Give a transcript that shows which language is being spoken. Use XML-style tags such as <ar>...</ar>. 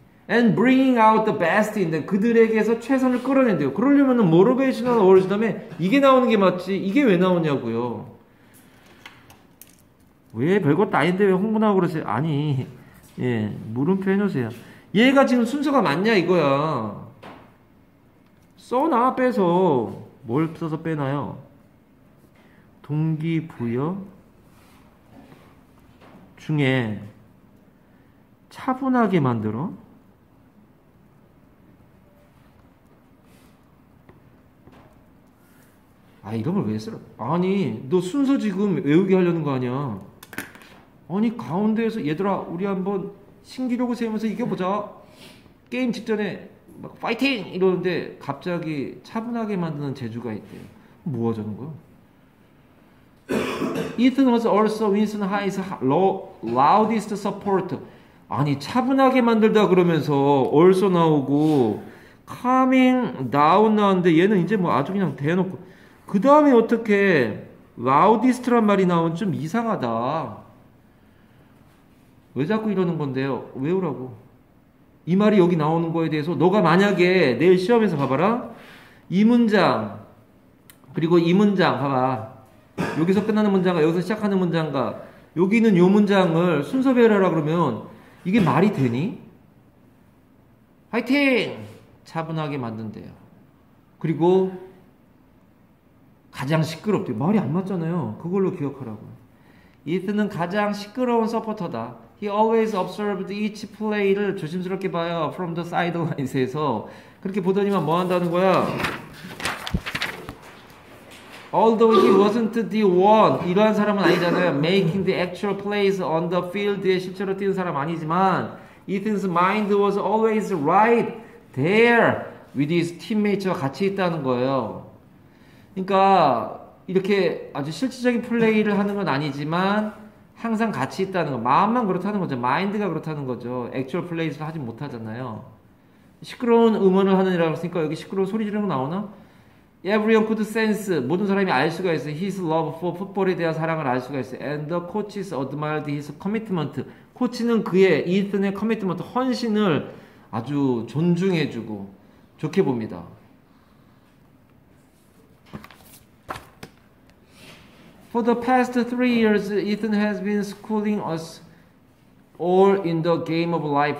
<en>And bringing out the best in them.</en> <ko>그들에게서 최선을 끌어낸대요. 그러려면은</ko> <en>motivational words</en> <ko>다음에 이게 나오는 게 맞지. 이게 왜 나오냐고요. 왜 별것도 아닌데 왜 홍보나고 그러세요? 아니, 예, 물음표 해놓으세요. 얘가 지금 순서가 맞냐 이거야. 써놔 빼서. 뭘 써서 빼나요? 동기부여 중에 차분하게 만들어. 아, 이런 걸 왜 쓰라? 아니, 너 순서 지금 외우게 하려는 거 아니야? 아니, 가운데에서 얘들아 우리 한번 신기록을 세우면서 이겨보자. 게임 직전에 막 파이팅 이러는데 갑자기 차분하게 만드는 재주가 있대요. 뭐 하자는 거야?</ko> <en>Ethan was also Winston High's loudest supporter.</en> <ko>아니, 차분하게 만들다 그러면서 also 나오고 calming down 나오는데 얘는 이제 뭐 아주 그냥 대놓고 그 다음에 어떻게 loudest란 말이 나오면 좀 이상하다. 왜 자꾸 이러는 건데요? 외우라고. 이 말이 여기 나오는 거에 대해서 너가 만약에 내일 시험에서 봐봐라. 이 문장 그리고 이 문장 봐봐. 여기서 끝나는 문장과 여기서 시작하는 문장과 여기 있는 요 문장을 순서 배열하라 그러면 이게 말이 되니? 화이팅! 차분하게 만든대요. 그리고 가장 시끄럽대요. 말이 안 맞잖아요. 그걸로 기억하라고. 이튼은 가장 시끄러운 서포터다.</ko> <en>He always observed each play</en> <ko>를 조심스럽게 봐요.</ko> <en>From the sidelines에서.</en> <ko>그렇게 보더니만 뭐 한다는 거야? Although he wasn't the one, 이러한 사람은 아니잖아요. Making the actual plays on the field 에 실제로 뛰는 사람 아니지만 Ethan's mind was always right there with his teammates 와 같이 있다는 거예요. 그러니까 이렇게 아주 실질적인 플레이를 하는 건 아니지만 항상 같이 있다는 거. 마음만 그렇다는 거죠. 마인드가 그렇다는 거죠. 액츄얼 플레이를 하지 못하잖아요. 시끄러운 응원을 하는 이라고 했으니까 여기 시끄러운 소리 지르는 거 나오나?</ko> <en>Everyone could sense.</en> <ko>모든 사람이 알 수가 있어요.</ko> <en>His love for football</en> <ko>에 대한 사랑을 알 수가 있어요.</ko> <en>And the coaches admired his commitment.</en> <ko>코치는 그의 이튼의 커미트먼트, 헌신을 아주 존중해주고 좋게 봅니다.</ko> <en>For the past 3 years, Ethan has been schooling us all in the game of life.</en>